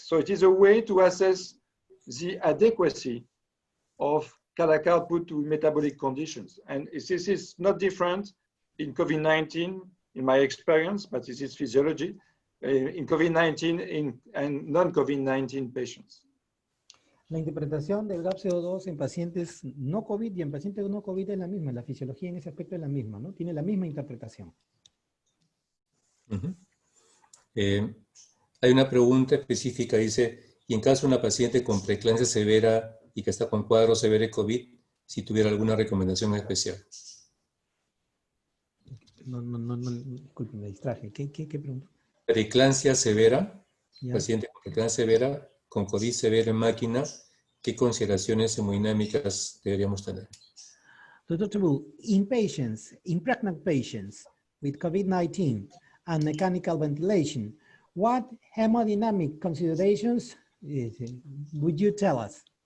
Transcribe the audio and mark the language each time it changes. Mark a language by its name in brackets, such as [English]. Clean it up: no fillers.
[English] So it is a way to assess the adequacy of cardiac output to metabolic conditions. And this is not different in COVID-19, in my experience, but this is physiology, in COVID-19 and non-COVID-19 patients. [Spanish] La interpretación del gap CO2 en pacientes no COVID y en pacientes no COVID es la misma, la fisiología en ese aspecto es la misma, ¿no? Tiene la misma interpretación. Hay una pregunta específica, dice, y en caso de una paciente con preeclampsia severa y que está con cuadro severo de COVID, si tuviera alguna recomendación especial. No, disculpe, me distraje. ¿Qué pregunta? Preeclampsia severa, Ya. paciente con preeclampsia severa, con COVID severo en máquina, ¿qué consideraciones hemodinámicas deberíamos tener? [English] Dr. Tebul, in patients, in pregnant patients with COVID-19 and mechanical ventilation, what hemodynamic considerations would you tell us?